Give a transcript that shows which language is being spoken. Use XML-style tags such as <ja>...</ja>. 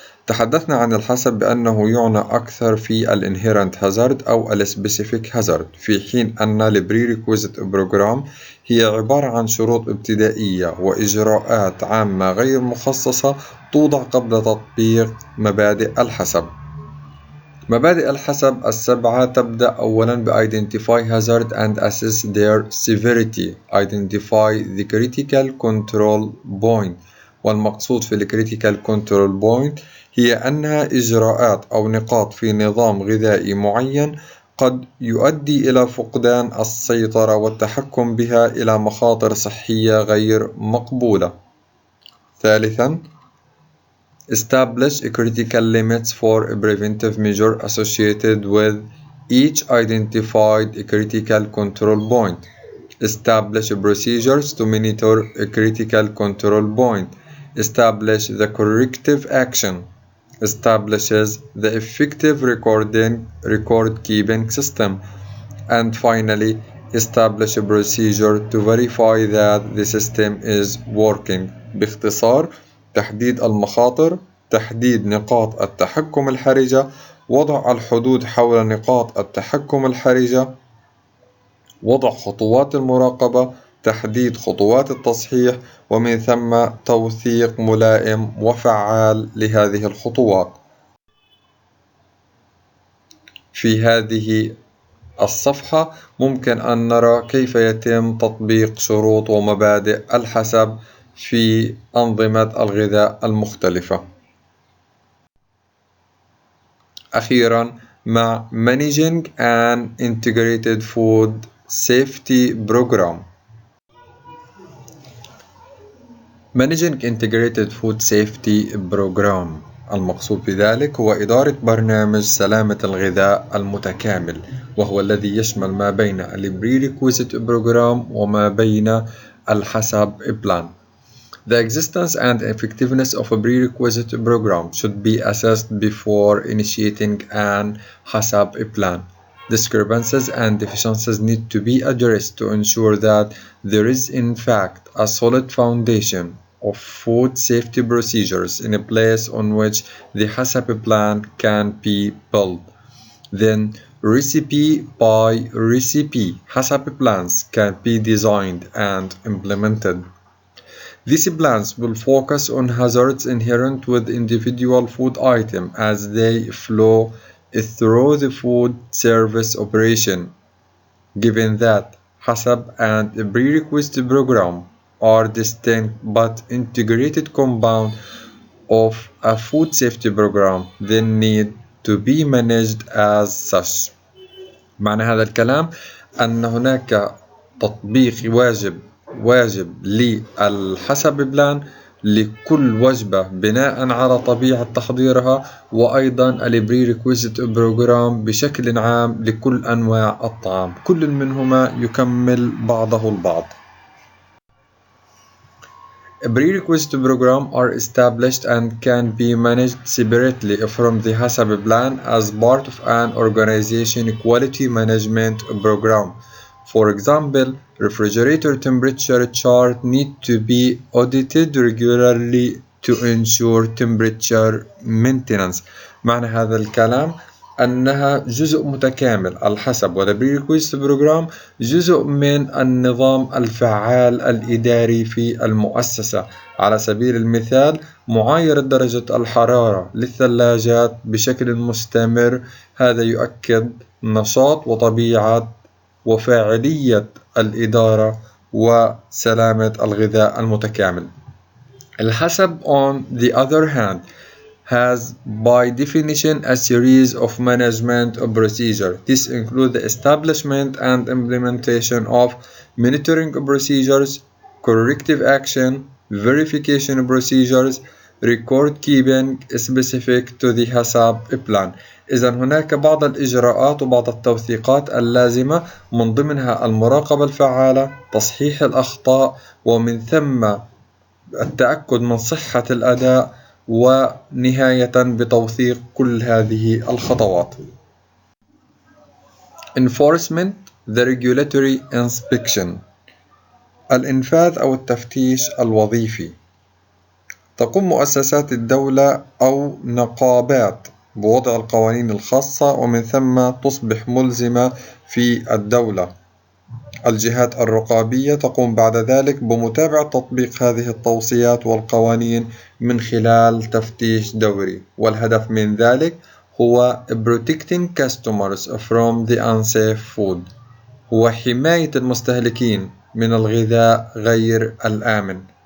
<ar>تحدثنا عن الحسب بأنه يعنى أكثر في الانهيرنت هازارد أو السبيسيفيك هازارد، في حين أن البريريكويزيت بروجرام هي عبارة عن شروط ابتدائية وإجراءات عامة غير مخصصة توضع قبل تطبيق مبادئ الحسب. مبادئ الحسب 7 تبدأ أولا ب</ar> <en>Identify hazard and assess their severity. Identify the critical control point.</en> <ar>والمقصود في الكريتيكال كنترول بوينت هي أنها إجراءات أو نقاط في نظام غذائي معين قد يؤدي إلى فقدان السيطرة والتحكم بها إلى مخاطر صحية غير مقبولة. ثالثا</ar> <en>Establish critical limits for a preventive measure associated with each identified critical control point. Establish procedures to monitor a critical control point. Establish the corrective action. Establishes the effective record-keeping system. And finally, establish a procedure to verify that the system is working.</en> <ar>باختصار، تحديد المخاطر، تحديد نقاط التحكم الحرجة، وضع الحدود حول نقاط التحكم الحرجة، وضع خطوات المراقبة، تحديد خطوات التصحيح، ومن ثم توثيق ملائم وفعال لهذه الخطوات. في هذه الصفحة ممكن أن نرى كيف يتم تطبيق شروط ومبادئ الحسب في أنظمة الغذاء المختلفة. أخيرا مع</ar> <en>Managing an Integrated Food Safety Program. Managing Integrated Food Safety Program</en> <ar>المقصود بذلك هو إدارة برنامج سلامة الغذاء المتكامل، وهو الذي يشمل ما بين ال Prerequisite program وما بين الHACCP plan.</ar> <en>The existence and effectiveness of a prerequisite program should be assessed before initiating an HACCP plan. Discrepancies and deficiencies need to be addressed to ensure that there is in fact a solid foundation of food safety procedures in place on which the HACCP plan can be built. Then, recipe by recipe, HACCP plans can be designed and implemented. These plans will focus on hazards inherent with individual food items as they flow through the food service operation. Given that HACCP and the Prerequisite program are distinct but integrated compounds of a food safety program, they need to be managed as such.</en> <ar>معنى هذا الكلام أن هناك تطبيق واجب للحسب بلان لكل وجبة بناء على طبيعة تحضيرها، وأيضا البريريكويزيت بروجرام بشكل عام لكل أنواع الطعام، كل منهما يكمل بعضه البعض.</ar> <en>Prerequisite programs are established and can be managed separately from the HACCP plan as part of an organization quality management program. For example, refrigerator temperature chart need to be audited regularly to ensure temperature maintenance.</en> <ar>معنى هذا الكلام أنها جزء متكامل، الحسب والبريكويست بروجرام جزء من النظام الفعال الإداري في المؤسسة. على سبيل المثال، معايرة درجة الحرارة للثلاجات بشكل مستمر، هذا يؤكد نشاط وطبيعة وفاعلية الإدارة وسلامة الغذاء المتكامل.</ar> <en>الحسب on the other hand has by definition a series of management procedures. This includes the establishment and implementation of monitoring procedures, corrective action, verification procedures, record keeping specific to the HACCP plan.</en> <ar>إذا هناك بعض الإجراءات وبعض التوثيقات اللازمة، من ضمنها المراقبة الفعالة، تصحيح الأخطاء، ومن ثم التأكد من صحة الأداء، ونهاية بتوثيق كل هذه الخطوات.</ar> <en>Enforcement the regulatory inspection.</en> <ar>الإنفاذ أو التفتيش الوظيفي. تقوم مؤسسات الدولة أو نقابات بوضع القوانين الخاصة، ومن ثم تصبح ملزمة في الدولة. الجهات الرقابية تقوم بعد ذلك بمتابعة تطبيق هذه التوصيات والقوانين من خلال تفتيش دوري، والهدف من ذلك هو</ar> <en>protecting customers from the unsafe food،</en> <ar>هو حماية المستهلكين من الغذاء غير الآمن.</ar>